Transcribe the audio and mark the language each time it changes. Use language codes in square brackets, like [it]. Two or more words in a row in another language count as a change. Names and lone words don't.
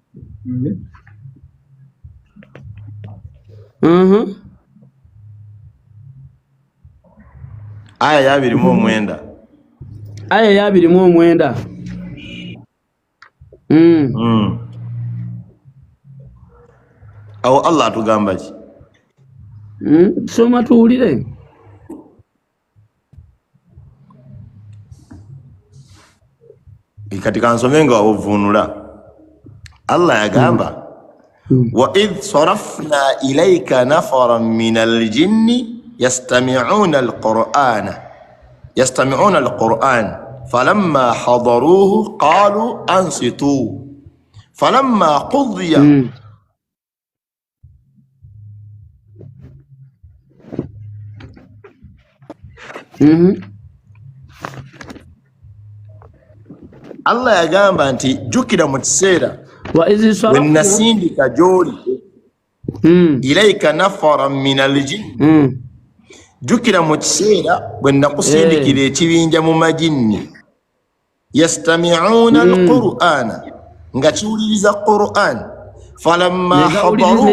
[lg] aya ya 29. aya ya 29. awo Allah atugamba ki? Soma tuwulire. Katika nsome nga ovunula Allah yagamba [ar] وإذ صرفنا إليك نفرا من الجن يستمعون القرآن فلما حضروه قالوا أنصتوا فلما قضي [lg] Allah yagamba nti jukira mu kiseera wenasindika gy'oli [ar] إليك نفرا من الجن [lg] jukira mu kiseera bwe nakusindikira ekibinja mu majinni [ar] يستمعون القرآن [lg] nga kiwuliriza Qur'an [ar] فلما حضروا